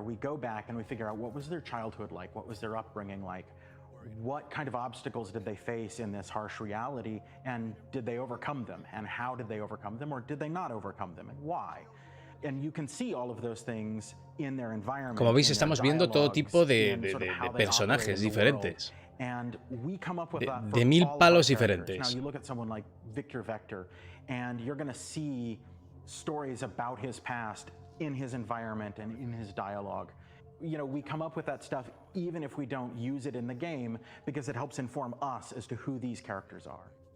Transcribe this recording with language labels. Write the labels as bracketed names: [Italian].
[English] We go back and we figure out what was their childhood like, what was their upbringing like. What kind of obstacles did they face in this harsh reality, and did they overcome them, and how did they overcome them, or did they not overcome them, and why? And you can see all of those things in their environment. [Spanish] Como veis, estamos viendo todo tipo de personajes diferentes. [English] And we come up with [Spanish] de mil palos diferentes. [English] Now you look at someone like Victor Vector, and you're going to see stories about his past in his environment and in his dialogue. You know, we come up with that stuff even if we don't use it in the game because it helps inform us as to who these characters are.